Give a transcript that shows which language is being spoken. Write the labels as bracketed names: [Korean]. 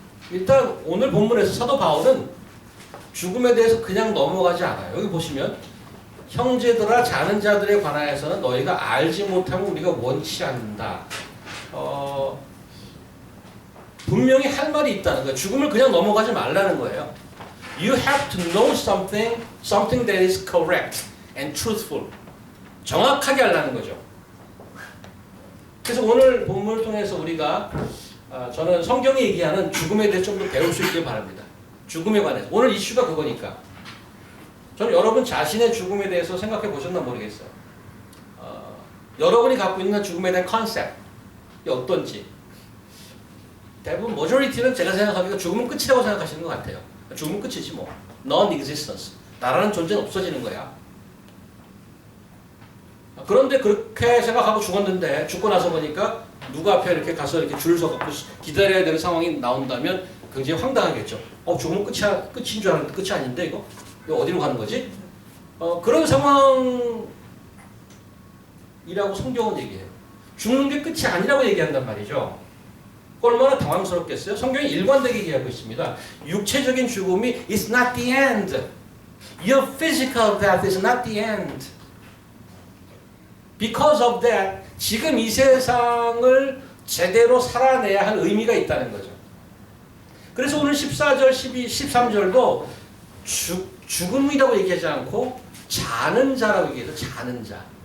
[Korean] 일단 오늘 본문에서 사도 바울은 죽음에 대해서 그냥 넘어가지 않아요. 여기 보시면 형제들아 자는 자들에 관하여서는 너희가 알지 못하면 우리가 원치 않는다. 분명히 할 말이 있다는 거예요. 죽음을 그냥 넘어가지 말라는 거예요. [English] You have to know something that is correct and truthful. [Korean] 정확하게 하려는 거죠. 그래서 오늘 본문을 통해서 우리가 저는 성경이 얘기하는 죽음에 대해 좀 더 배울 수 있길 바랍니다. 죽음에 관해서. 오늘 이슈가 그거니까. 저는 여러분 자신의 죽음에 대해서 생각해 보셨나 모르겠어요. 여러분이 갖고 있는 죽음에 대한 컨셉이 어떤지. 대부분 머저리티는 제가 생각하기에 죽음은 끝이라고 생각하시는 것 같아요. 죽음은 끝이지 뭐. [English] Non-existence. [Korean] 나라는 존재는 없어지는 거야. 그런데 그렇게 생각하고 죽었는데 죽고 나서 보니까 누구 앞에 이렇게 가서 이렇게 줄 서갖고 기다려야 되는 상황이 나온다면 굉장히 황당하겠죠. 죽으면 끝인 줄 알았는데 끝이 아닌데 이거 어디로 가는 거지? 그런 상황이라고 성경은 얘기해요. 죽는 게 끝이 아니라고 얘기한단 말이죠. 얼마나 당황스럽겠어요? 성경이 일관되게 얘기하고 있습니다. 육체적인 죽음이 [English] is not the end. Your physical death is not the end. Because of that, [Korean] 지금 이 세상을 제대로 살아내야 할 의미가 있다는 거죠. 그래서 오늘 14절, 12, 13절도 죽음이라고 얘기하지 않고 자는 자라고 얘기해서 자는 자.